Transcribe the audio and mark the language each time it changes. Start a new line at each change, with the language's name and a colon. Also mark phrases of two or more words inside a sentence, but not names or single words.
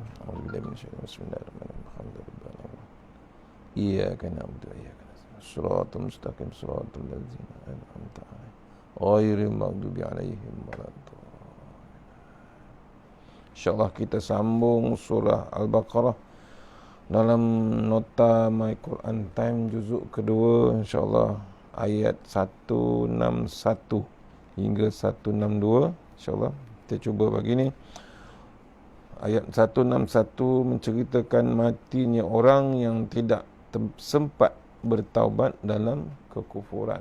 Arabic: أعوذ بالله من الشيطان الرجيم. بسم الله الرحمن الرحيم. Alhamdulillah. إياك نعبد وإياك نستعين. صراط المستقيم صراط الذين أنعمت عليهم غير المغضوب عليهم ولا الضالين.
Malay: InsyaAllah kita sambung surah Al-Baqarah dalam nota My Quran Time juzuk kedua, insyaAllah ayat 161 hingga 162. InsyaAllah kita cuba begini. Ayat 161 menceritakan matinya orang yang tidak sempat bertaubat dalam kekufuran.